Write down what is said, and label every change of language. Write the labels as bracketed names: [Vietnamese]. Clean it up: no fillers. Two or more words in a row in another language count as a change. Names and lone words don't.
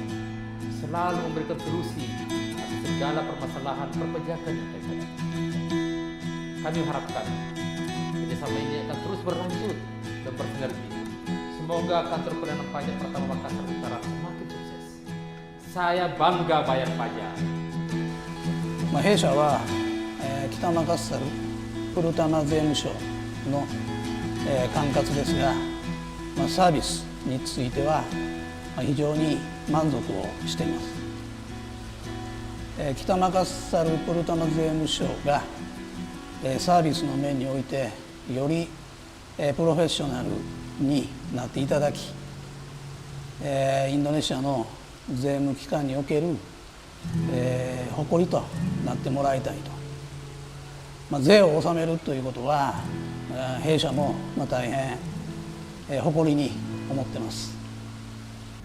[Indonesian] Selalu memberikan solusi atas segala permasalahan perpajakan yang terjadi. Kami harapkan kerjasama ini akan terus berlanjut dan bersinergi. Semoga kantor penerimaan pajak Pratama Makassar Utara semakin sukses. Saya bangga bayar pajak. [Japanese] 弊社は、北マカッサルプルタマ税務署の、管轄ですが、サービスについては、非常に満足をしています。北マカッサルプルタマ税務署が、サービスの面においてより、プロフェッショナルになっていただき、インドネシアの税務機関における、誇りとなってもらいたいと、税を納めるということは弊社も大変、誇りに思っています。